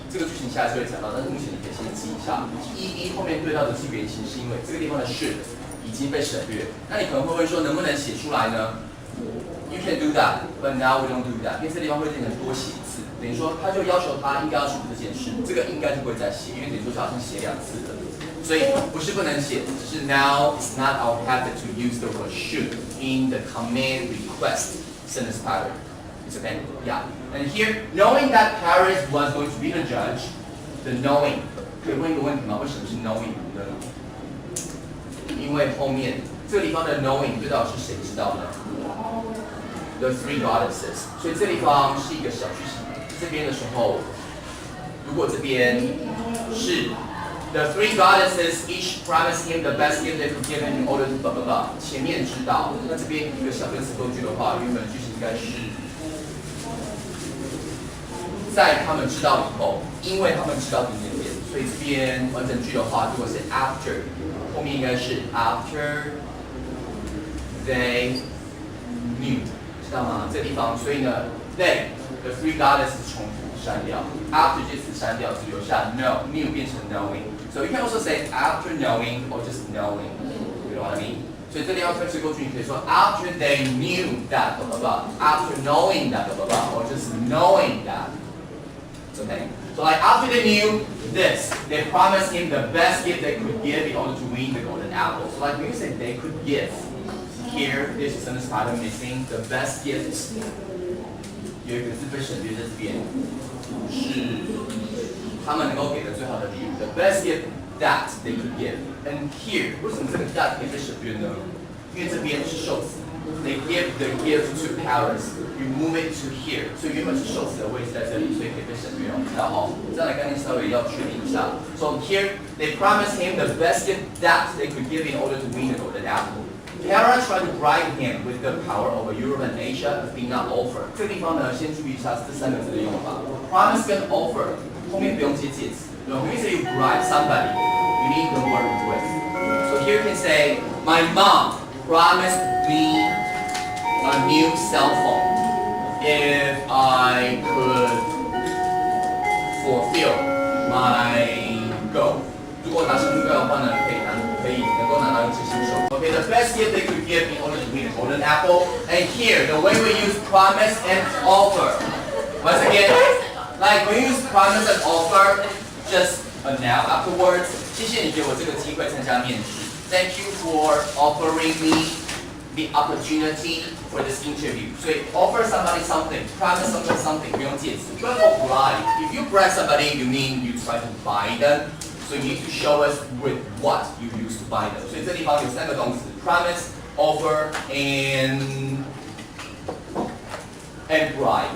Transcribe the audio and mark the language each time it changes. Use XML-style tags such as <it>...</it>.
<zh>这个句型下一次会讲到，但是目前你可以先记一下。ED 后面对到的是原型，是因为这个地方的 should 已经被省略。那你可能会问说，能不能写出来呢 ？</zh> <en>You can do that,</en> <zh>but now we don't do that。因为这地方会变成多写一次，等于说他就要求他应该要处理这件事，这个应该就不会再写，因为等于说是好像写2次的。所以不是不能写，只是</zh> <en>now it's not our habit to use the word should in the command request sentence pattern. It's okay, yeah. And here, knowing that Paris was going to be the judge, the knowing</en> <zh>可以问一个问题吗？为什么是 knowing 呢？因为后面这个地方的 knowing 对到底是谁知道呢 ？</zh> <en>The three goddesses。</en> <zh>所以这地方是一个小句型。这边的时候，如果这边是</zh> <en>The three goddesses each promised him the best gift they could give him in order to blah blah blah。</en> <zh>前面知道，那这边一个小跟词构句的话，原本句型应该是。在他们知道以后，因为他们知道点点点，所以这边完整句的话，如果是 after， 后面应该是</zh> <en>after they knew，</en> <zh>知道吗？这个地方，所以呢 ，</zh> <en>they the three goddesses</en> <zh>重复删掉 ，after 这词删掉，只留下 knew 变成 knowing。</zh> <en>So you can also say after knowing or just knowing. You know what I mean?</en> <zh>所以这里要分词构句，你可以说</zh> <en>after they knew that blah blah blah, after knowing that blah blah blah, or just knowing that. Okay. So like after they knew this, they promised him the best gift they could give in order to win the golden apple. So like when you say they could give, here this is sentence pattern missing. The best gift 有一个字被省略在这边，是他们能够给的最好的礼物。The best gift that they could give. And here</en> <zh>为什么这个 that 可以被省略呢？因为这边是受词。</zh> <en>They give the gift to Paris. You move it to here.</en> <zh>所以原本是受词的位置在这里，所以可以被省略哦。然后这样的概念稍微要确定一下。</zh> <en>So here they promised him the best gift that they could give in order to win the golden apple. Para tried to bribe him with the power over Europe and Asia, but did not offer.</en> <zh>这个地方呢，先注意一下这三个字的用法。Promise 跟 offer 后面不用接介词。</zh> <en>When you say you bribe somebody, you need the word with. So here you can say, my mom promised me a new cell phone if I could fulfill my goal.</en> <zh>如果达成目标的话呢，可以能够拿到一支新手。</zh> <en>Okay, the best gift they could give in order to win a golden apple. And here, the way we use promise and offer. Once again, like when you use promise and offer, just a noun afterwards.</en> <zh>谢谢你给我这个机会参加面试。</zh> <en>Thank you for offering me the opportunity for this interview. So offer somebody something, promise somebody something,</en> <zh>不用介词。</zh> <en>But for bribe, if you bribe somebody, you mean you try to buy them. So you need to show us with what you used to buy them.</en> <zh>所以这地方有三个动词 promise, offer, and bribe.</zh>